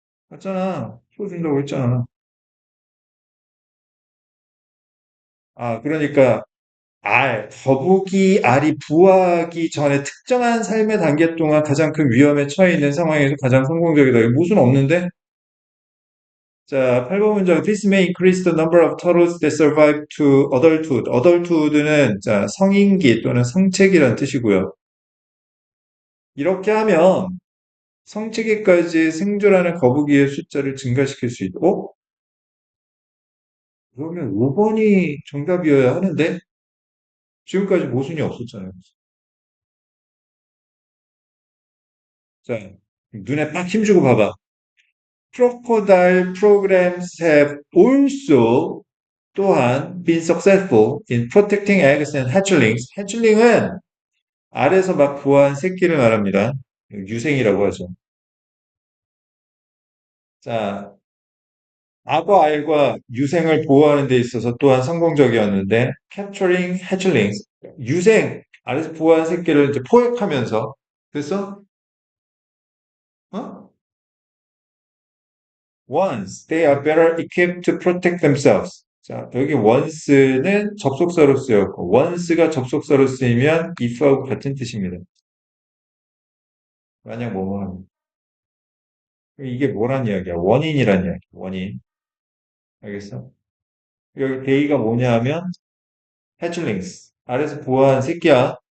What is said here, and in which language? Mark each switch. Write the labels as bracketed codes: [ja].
[ko] 맞잖아. 풀어준다고 했잖아. 아, 그러니까 거북이 알이 부화하기 전에 특정한 삶의 단계 동안 가장 큰 위험에 처해 있는 상황에서 가장 성공적이다. 이거 무슨 없는데? 자, 8번 문장. [en] This may increase the number of turtles that survive to adulthood. [ko] adulthood는 자, 성인기 또는 성체기란 뜻이고요. 이렇게 하면 성체기까지 생존하는 거북이의 숫자를 증가시킬 수 있다. 어? 그러면 5번이 정답이어야 하는데 지금까지 모순이 없었잖아요. 자, 눈에 딱 힘주고 봐봐. [en] Crocodile programs have also [ko] 또한 [en] been successful in protecting eggs and hatchlings. [ko] hatchling은 알에서 막 부화한 새끼를 말합니다. 유생이라고 하죠. 자, 악어 알과 유생을 보호하는 데 있어서 또한 성공적이었는데 [en] capturing hatchlings, [ko] 유생, 알에서 부화한 새끼를 이제 포획하면서 그래서 어? [en] once they are better equipped to protect themselves. [ko] 자, 여기 once는 접속사로 쓰였고 once가 접속사로 쓰이면 if하고 같은 뜻입니다. 만약 뭐뭐 하면 이게 뭐란 이야기야? 원인이란 이야기. 원인. 알겠어? 여기 대의가 뭐냐 하면 hatchlings. 알에서 부화한 새끼야.